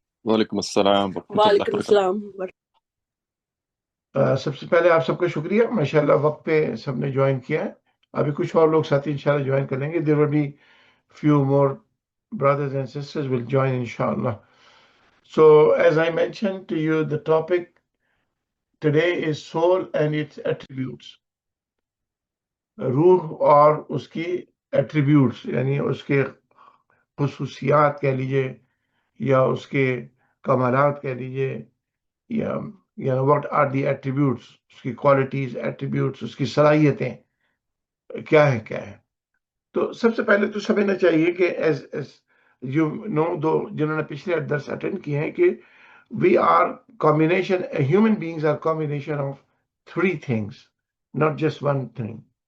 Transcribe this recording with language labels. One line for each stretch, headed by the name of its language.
Urdu: وعلیکم السلام ورحمۃ اللہ وعلیکم وبرکاتہ۔ السلام سب سے پہلے آپ سب کا شکریہ، ماشاءاللہ وقت پہ سب نے جوائن کیا ہے۔ ابھی کچھ اور لوگ ساتھی انشاءاللہ جوائن کر لیں گے۔
English: There will be few more brothers and sisters will join inshallah. So as I mentioned to you, the topic today is soul and its attributes.
Urdu: روح اور اس کی ایٹریبیوٹس، یعنی اس کے خصوصیات کہہ لیجئے یا اس کے کمالات کہہ لیجئے، یا
English: what are the attributes,
Urdu: اس کی کوالٹیز، ایٹریبیوٹس، اس کی صلاحیتیں کیا ہے۔ تو سب سے پہلے تو سمجھنا چاہیے کہ
English: as you know,
Urdu: دو جنہوں نے پچھلے درس اٹینڈ کیے ہیں، کہ
English: We are combination, human beings are combination of three things, not just one thing.